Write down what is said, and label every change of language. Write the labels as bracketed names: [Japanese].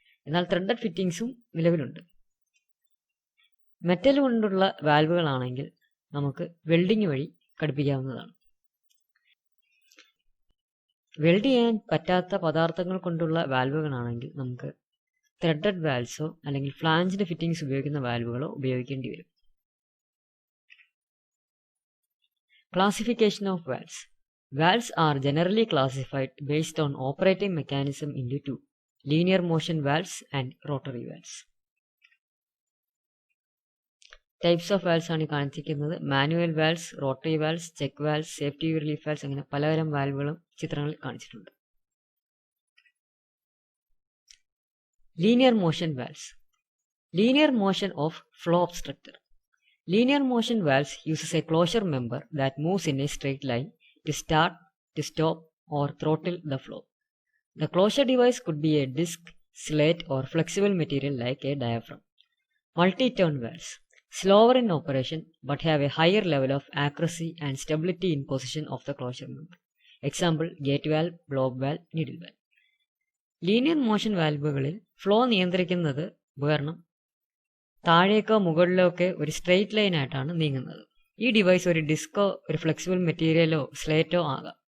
[Malayalam] എന്നാൽ ത്രെഡഡ് ഫിറ്റിംഗ്സും നിലവിലുണ്ട്. മെറ്റൽ കൊണ്ടുള്ള വാൽവുകളാണെങ്കിൽ നമുക്ക് വെൽഡിംഗ് വഴി ഘടിപ്പിക്കാവുന്നതാണ്. വെൽഡ് ചെയ്യാൻ പറ്റാത്ത പദാർത്ഥങ്ങൾ കൊണ്ടുള്ള വാൽവുകളാണെങ്കിൽ നമുക്ക് ത്രെഡഡ് വാൽവ്സോ അല്ലെങ്കിൽ ഫ്ലാഞ്ച്ഡ് ഫിറ്റിംഗ്സ് ഉപയോഗിക്കുന്ന വാൽവുകളോ ഉപയോഗിക്കേണ്ടി വരും. [English] Classification of valves. Valves are generally classified based on operating mechanism into two: linear motion valves and rotary valves. [Malayalam] Types of valves ആണ് കാണിച്ചിരിക്കുന്നത്. Manual valves, rotary valves, check valves, safety relief valves, അങ്ങനെ പലതരം വാൽവുകളും ചിത്രങ്ങളിൽ കാണിച്ചിട്ടുണ്ട്. [English] Linear motion valves. Linear motion of flow obstructor. Linear motion valves uses a closure member that moves in a straight line to start, to stop, or throttle the flow. The closure device could be a disc, slate, or flexible material like a diaphragm. Multi-turn valves. Slower in operation but have a higher level of accuracy and stability in position of the closure member. Example: gate valve, block valve, needle valve. Linear motion [Malayalam] വാൽവുകളിൽ flow നിയന്ത്രിക്കുന്നത് ഉപകരണം താഴേക്കോ മുകളിലോ ഒക്കെ ഒരു straight line ആയിട്ടാണ് നീങ്ങുന്നത്. ഈ device ഒരു disco ഒരു ഫ്ലെക്സിബിൾ മെറ്റീരിയലോ സ്ലേറ്റോ ആകാം.